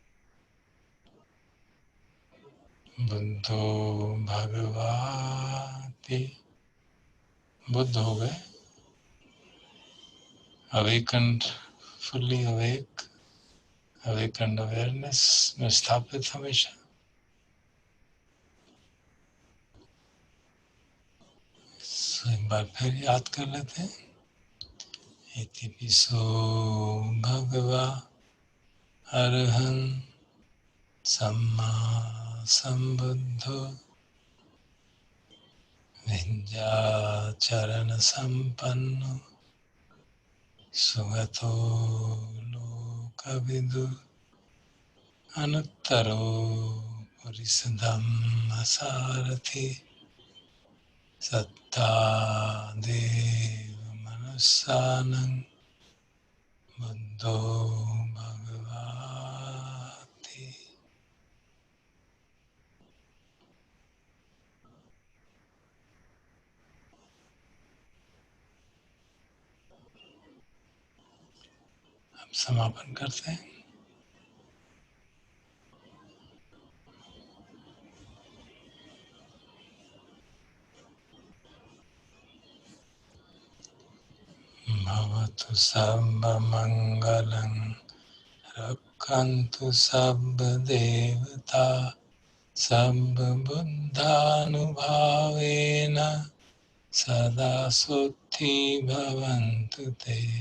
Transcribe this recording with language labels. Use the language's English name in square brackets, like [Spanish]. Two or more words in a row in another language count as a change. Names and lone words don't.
[Pali] बुद्धो भगवाति, [Hindi] बुद्ध हो गए, [English] awakened, fully awake, awakened awareness [Hindi] में स्थापित हमेशा। एक बार फिर याद कर लेते हैं। [Pali] इति पिसो भगवा अरहं सम्मा संबुद्धो विंध्याचरण संपन्नो सुगतो लोकविदु अनुत्तरो पुरिसधम्मसारथि सत्ता देव मनुष्यानं बुद्धो भगवाति। [Hindi] अब समापन करते हैं। [Sanskrit] भवतु सर्वमङ्गलं, रक्षन्तु सर्वदेवता, सर्वबुद्धानुभावेन सदा सुखी भवन्तु ते।